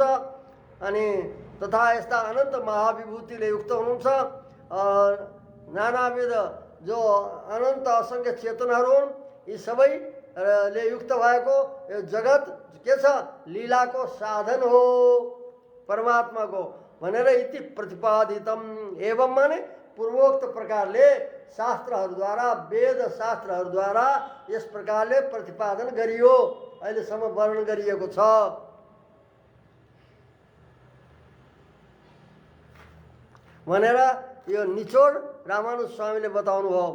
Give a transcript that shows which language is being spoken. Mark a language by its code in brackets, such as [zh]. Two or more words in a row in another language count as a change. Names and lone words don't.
[ne] अनि तथा यस्ता अनन्त महाविभूतिले युक्त हुनुहुन्छ। नानाविध जो अनन्त असङ्ख्य चेतनहरू हुन्, यी सबैले युक्त भएको यो जगत के छ? लीलाको साधन हो परमात्माको भनेर [sa] इति प्रतिपादितम। [ne] एवं माने पूर्वोक्त प्रकारले शास्त्रहरूद्वारा, वेद शास्त्रहरूद्वारा यस प्रकारले प्रतिपादन गरियो, अहिलेसम्म वर्णन गरिएको छ। भनेर यो निचोड रामानुज स्वामीले बताउनु भयो।